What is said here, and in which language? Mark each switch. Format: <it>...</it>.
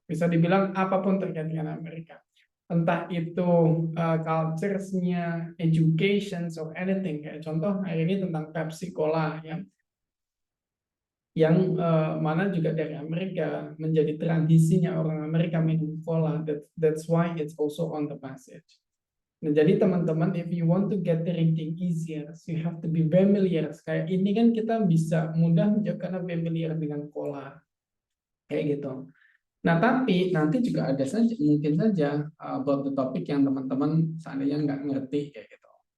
<id>Bisa dibilang apapun terkait dengan Amerika. Entah itu cultures-nya, education,</id> <en>or anything.</en> <id>Kayak contoh hari ini tentang Pepsi Cola ya. Yang mana juga dari Amerika, menjadi tradisinya orang Amerika minum cola.</id> <en>That's why it's also on the passage.</en> <id>Nah, jadi teman-teman,</id> <en>if you want to get the reading easier, you have to be familiar.</en> <id>Kayak ini kan kita bisa mudah menjawab karena familiar dengan cola. Kayak gitu. Nah, tapi nanti juga ada saja, mungkin saja</id> <en>about the topic</en> <id>yang teman-teman seandainya nggak ngerti kayak gitu.</id>